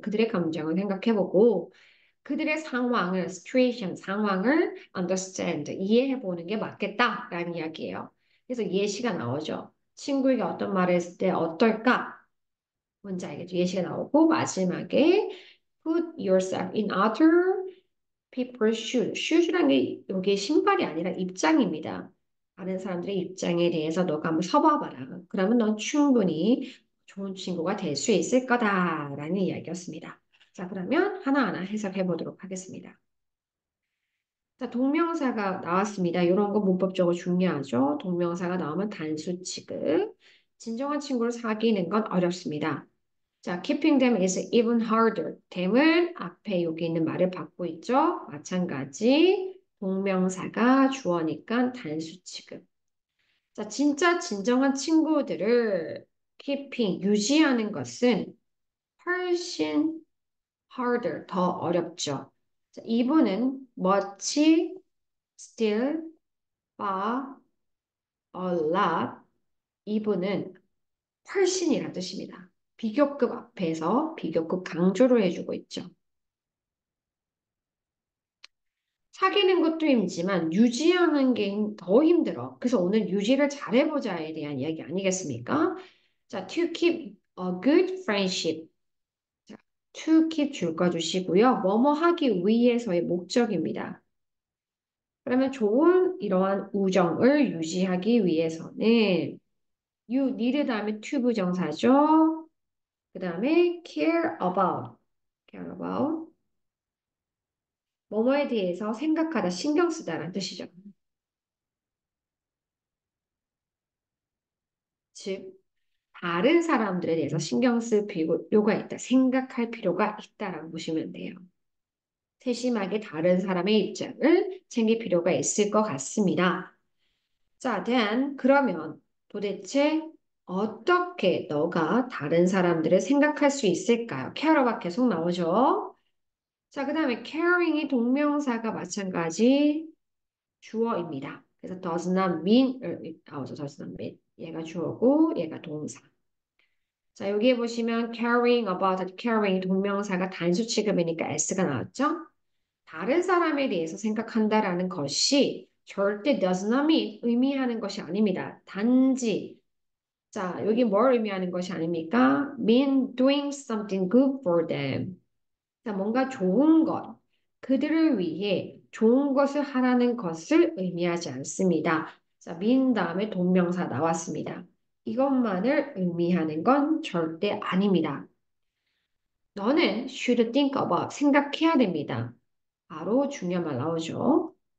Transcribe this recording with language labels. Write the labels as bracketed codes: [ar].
[ko] 그들의 감정을 생각해보고 그들의 상황을, situation, 상황을 understand, 이해해보는 게 맞겠다라는 이야기예요. 그래서 예시가 나오죠. 친구에게 어떤 말을 했을 때 어떨까? 뭔지 알겠죠? 예시가 나오고 마지막에 [en] put yourself in other people's shoes. [ko] shoes라는 게 여기 신발이 아니라 입장입니다. 다른 사람들의 입장에 대해서 너가 한번 서봐봐라. 그러면 넌 충분히 좋은 친구가 될 수 있을 거다라는 이야기였습니다. 자, 그러면 하나하나 해석해 보도록 하겠습니다. 자, 동명사가 나왔습니다. 이런 거 문법적으로 중요하죠. 동명사가 나오면 단수 취급. 진정한 친구를 사귀는 건 어렵습니다. 자, [en] keeping them is even harder. [ko] them을 앞에 여기 있는 말을 받고 있죠. 마찬가지. 동명사가 주어니까 단수 취급. 자, 진짜 진정한 친구들을 keeping, 유지하는 것은 훨씬 harder, 더 어렵죠. 자, 이분은 much, still, far, a lot. 이분은 훨씬이라는 뜻입니다. 비교급 앞에서 비교급 강조를 해주고 있죠. 사귀는 것도 힘지만 유지하는 게 더 힘들어. 그래서 오늘 유지를 잘해보자에 대한 이야기 아니겠습니까? 자, [en] to keep a good friendship. [ko] 자, to keep 줄거 주시고요. 뭐뭐 하기 위해서의 목적입니다. 그러면 좋은 이러한 우정을 유지하기 위해서는 [en] you need [ko] 다음에 to 부정사죠. 그 다음에 [en] care about [ko] 뭐뭐에 대해서 생각하다, 신경 쓰다라는 뜻이죠. 즉, 다른 사람들에 대해서 신경 쓸 필요가 있다, 생각할 필요가 있다라고 보시면 돼요. 세심하게 다른 사람의 입장을 챙길 필요가 있을 것 같습니다. 자, 그러면 도대체 어떻게 너가 다른 사람들을 생각할 수 있을까요? care가 계속 나오죠. 자, 그 다음에 caring이 동명사가 마찬가지 주어입니다. 그래서 does not mean 나오죠. does not mean. 얘가 주어고 얘가 동사. 자, 여기에 보시면 caring about, caring 동명사가 단수 취급이니까 s가 나왔죠. 다른 사람에 대해서 생각한다라는 것이 절대 [en] does not mean [ko] 의미하는 것이 아닙니다. 단지 자, 여기 뭘 의미하는 것이 아닙니까? [en] mean doing something good for them. [ko] 자, 뭔가 좋은 것, 그들을 위해 좋은 것을 하라는 것을 의미하지 않습니다. 자, mean 다음에 동명사 나왔습니다. 이것만을 의미하는 건 절대 아닙니다. 너는 [en] should think about, [ko] 생각해야 됩니다. 바로 중요한 말 나오죠.